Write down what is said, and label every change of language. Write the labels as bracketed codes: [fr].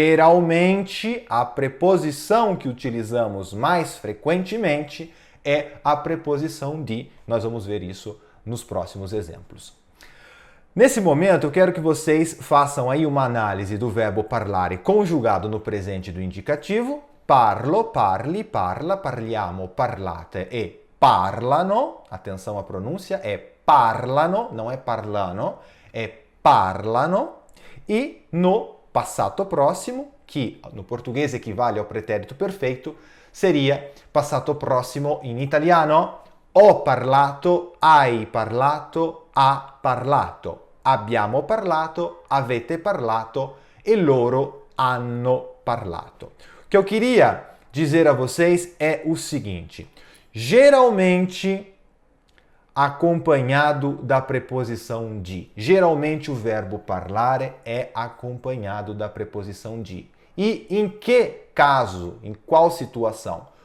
[pt] Geralmente, a preposição que utilizamos mais frequentemente é a preposição di. Nós vamos ver isso nos próximos exemplos. Nesse momento, eu quero que vocês façam aí uma análise do verbo parlare conjugado no presente do indicativo. [it] Parlo, parli, parla, parliamo, parlate e parlano. [pt] Atenção à pronúncia, é parlano, não é parlano, é parlano. E no passato próximo, que no português equivale ao pretérito perfeito, seria passato prossimo in italiano. [it] Ho parlato, hai parlato, ha parlato. Abbiamo parlato, avete parlato e loro hanno parlato. [pt] O que eu queria dizer a vocês é o seguinte: geralmente acompanhado da preposição di. Geralmente o verbo parlare é acompanhado da preposição di. E em que caso, em qual situação?